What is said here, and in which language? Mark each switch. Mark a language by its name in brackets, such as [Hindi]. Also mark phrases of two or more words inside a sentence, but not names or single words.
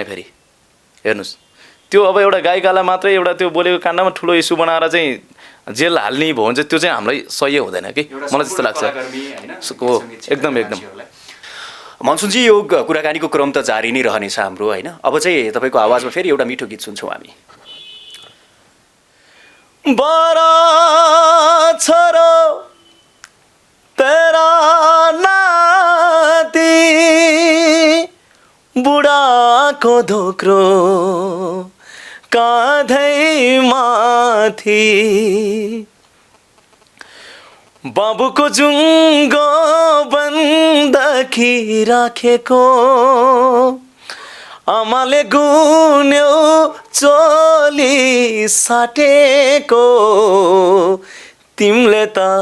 [Nepali] फेरि हेर्नुहोस्, त्यो अब एउटा गाईगाला मात्रै एउटा त्यो बोलेको काण्डमा ठुलो इस्यु बनाएर चाहिँ जेल हाल्ने भयो भने चाहिँ त्यो चाहिँ हामीलाई सही हुँदैन कि, मलाई त्यस्तो लाग्छ। हो, एकदम एकदम। मनसुनजी, यो कुराकानीको क्रम त जारी नै रहनेछ हाम्रो, होइन। अब चाहिँ तपाईँको आवाजमा फेरि एउटा मिठो गीत सुन्छौँ हामी। बड़ा छोरो तेरा नाती बुढाको धोक्रो काँधै माथि बाबुको जुङ्गो बन्दकी राखेको आमाले गुन्यो चोली साटेको तिमीले त